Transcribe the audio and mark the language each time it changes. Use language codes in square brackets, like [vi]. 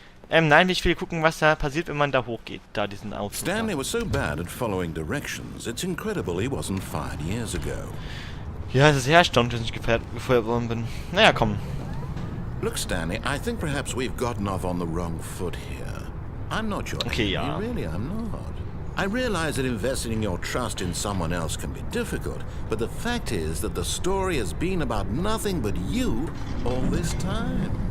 [de] Nein, ich will gucken, was da passiert, wenn man da hochgeht. Da diesen Ausflug. [en] Stanley was so bad at following directions, it's incredible he wasn't fired years ago. [de] Ja, es ist sehr erstaunlich, dass ich gefeuert worden bin. Naja, komm. [en] Look, Stanley, I think perhaps we've gotten off on the wrong foot here. I'm not your Okay, enemy, [de] ja. [en] really, I'm not. I realize that investing your trust in someone else can be difficult, but the fact is that the story has been about nothing but you all this time.